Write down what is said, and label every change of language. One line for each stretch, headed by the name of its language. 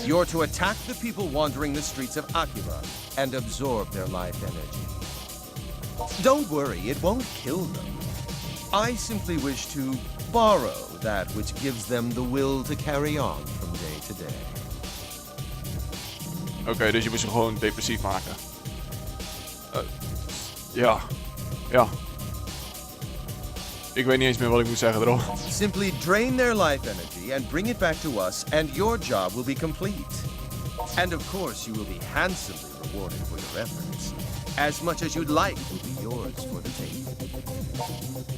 English: You're to attack the people wandering the streets of Akiba and absorb their life energy. Don't worry, it won't kill them. I simply wish to borrow that which gives them the will to carry on from day to day.
Dutch: Oké, dus je moet ze gewoon depressief maken. Ja. Ja. Ik weet niet eens meer wat ik moet zeggen erop.
English: Simply drain their life energy and bring it back to us, and your job will be complete. And of course, you will be handsomely rewarded for your efforts. As much as you'd like will be yours for the taking.